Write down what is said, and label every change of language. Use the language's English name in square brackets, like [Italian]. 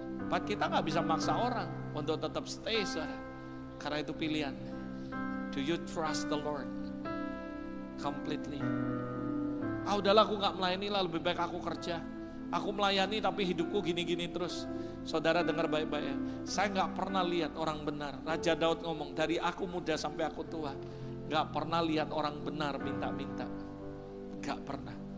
[Indonesian] But kita gak bisa maksa orang untuk tetap stay, saudara. Karena itu pilihan. [English] Do you trust the Lord completely? [Indonesian] Udahlah aku gak melayani lah, lebih baik aku kerja. Aku melayani tapi hidupku gini-gini terus. Saudara dengar baik-baik ya. Saya gak pernah lihat orang benar. Raja Daud ngomong, dari aku muda sampai aku tua, gak pernah lihat orang benar minta-minta. Gak pernah.